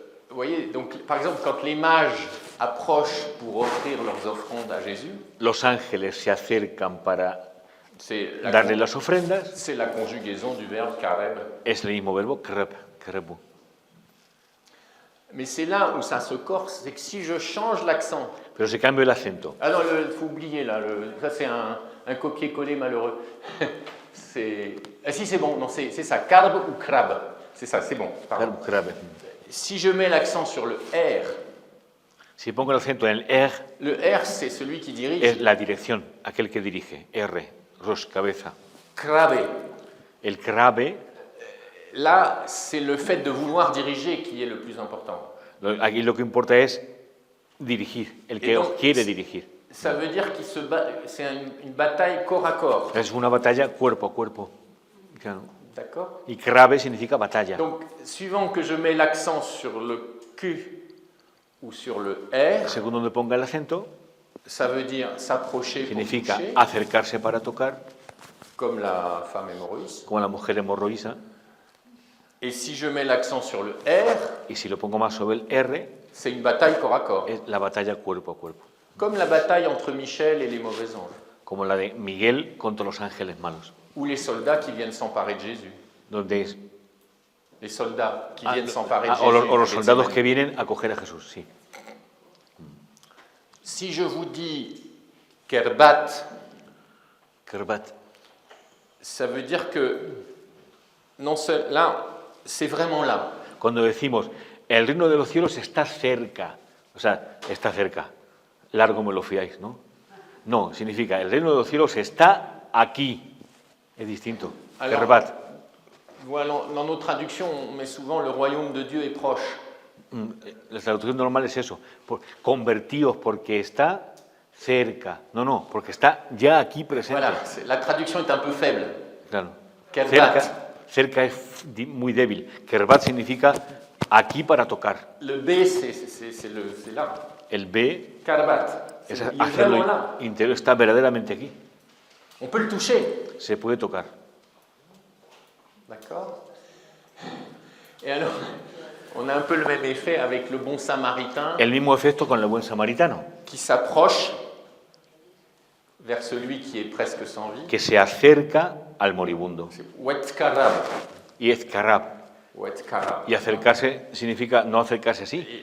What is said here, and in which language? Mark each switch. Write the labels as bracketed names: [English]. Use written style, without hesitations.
[French] Vous voyez, donc, par exemple, quand les mages approchent pour offrir leurs offrandes à Jésus, [Spanish] Los ángeles se acercan para [French] c'est [Spanish] darle las ofrendas. [French] c'est la conjugaison du verbe kareb. [Spanish] Es el mismo verbo, krb, krebu. [French] Mais c'est là où ça se corse, c'est que si je change l'accent, [Spanish] Pero se cambia el acento. [French] ah non, il faut oublier là, ça c'est un copier-coller malheureux. Ah si, c'est bon, non, c'est ça, karb ou krab, c'est ça, c'est bon, pardon. Krab. Si je mets l'accent sur le R, [Spanish] Si pongo el acento en el [French] le R c'est celui qui dirige, [Spanish] es la dirección, aquel que dirige. R, ros, cabeza. krabe. El krabe, [French] Là, c'est le fait de vouloir diriger qui est le plus important. [Spanish] aquí lo que importa es dirigir, el que [French] Et donc, [Spanish] quiere dirigir. [French] Ça veut dire qu'il se bat, c'est une bataille corps à corps. [Spanish] Es una batalla cuerpo a cuerpo. Claro. [French] D'accord? [Spanish] Y krabe significa batalla. [French] Donc, suivant que je mets l'accent sur le Q ou sur le R, [Spanish] Según donde ponga el acento, [French] ça veut dire s'approcher pour [Spanish] significa [French] toucher, [Spanish] acercarse para tocar, [French] comme la femme hémorroïde. [Spanish] como la mujer hemorroísa. [French] Et si je mets l'accent sur le R, [Spanish] Y si lo pongo más sobre el R, [French] c'est une bataille corps à corps. [Spanish] es la batalla cuerpo a cuerpo. [French] Comme la bataille entre Michel et les mauvais anges, [Spanish] Como la de Miguel contra los ángeles malos. [French] ou les soldats qui viennent s'emparer de Jésus. [Spanish] Donde es, [French] Les soldats qui viennent s'emparer de Jésus. [Spanish] o los [French] en [Spanish] soldados [French] Gethsémani. [Spanish] que vienen a coger a Jesús, sí. [French] Si je vous dis Kerbat, Kerbat. ça veut dire que non seul, là, c'est vraiment là. [Spanish] Cuando decimos, el reino de los cielos está cerca, o sea, está cerca, largo me lo fiáis, ¿no? No, significa, el reino de los cielos está aquí. Es distinto. [French] Alors, Kerbat. Voilà, dans nos traductions, on met souvent le royaume de Dieu est proche. [Spanish] La traducción normal es eso, convertíos porque está cerca. No, no, porque está ya aquí presente. [French] Voilà, la traduction est un peu faible. [Spanish] Claro. Kerbat. Cerca es muy débil. Kerbat significa aquí para tocar. [French] Le B, c'est là. [Spanish] El B Kerbat. es [French] Il est [Spanish] hacerlo [French] vraiment là. [Spanish] interior, está verdaderamente aquí. [French] On peut le toucher. [Spanish] Se puede tocar. [French] D'accord. Et alors, on a un peu le même effet avec le bon samaritain [Spanish] El mismo efecto con el buen samaritano, [French] qui s'approche vers celui qui est presque sans vie. [Spanish] que se acerca al moribundo. Wetkarab. Y es karab. Wetkarab. Y acercarse significa no acercarse así.